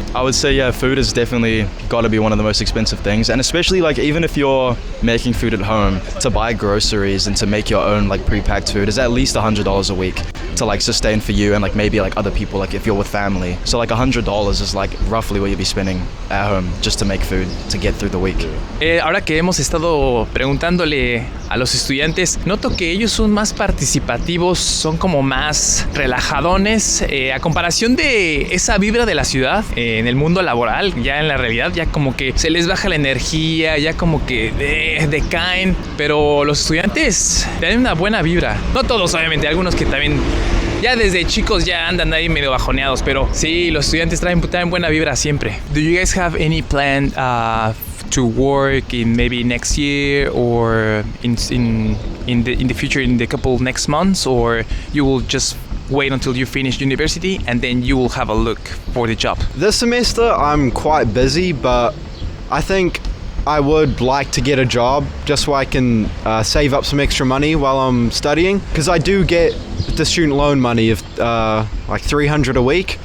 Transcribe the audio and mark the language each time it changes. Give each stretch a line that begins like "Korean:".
English: I would say, yeah, food has definitely got to be one of the most expensive things, and especially like even if you're making food at home, to buy groceries and to make your own like pre-packed food is at least $100 a week to like sustain for you and like maybe like other people, like if you're with family. So like $100 is like roughly what you'd be spending at home just to make food to get through the week.
Spanish: Ahora que hemos estado preguntándole a los estudiantes, noto que ellos son más participativos, son como más relajadones, a comparación de esa vibra de la ciudad en el mundo laboral. Ya en la realidad ya como que se les baja la energía, ya como que decaen, pero los estudiantes tienen una buena vibra. No todos, obviamente, algunos que también ya desde chicos ya andan ahí medio bajoneados, pero sí, los estudiantes traen buena vibra siempre.
English: Do you guys have any plan to work in maybe next year or in the future, in the couple next months, or you will just wait until you finish university and then you will have a look for the job? This semester I'm quite busy, but I think I would like to get a job just so I can save up some extra money while I'm studying, because I do get the student loan money of like $300 a week.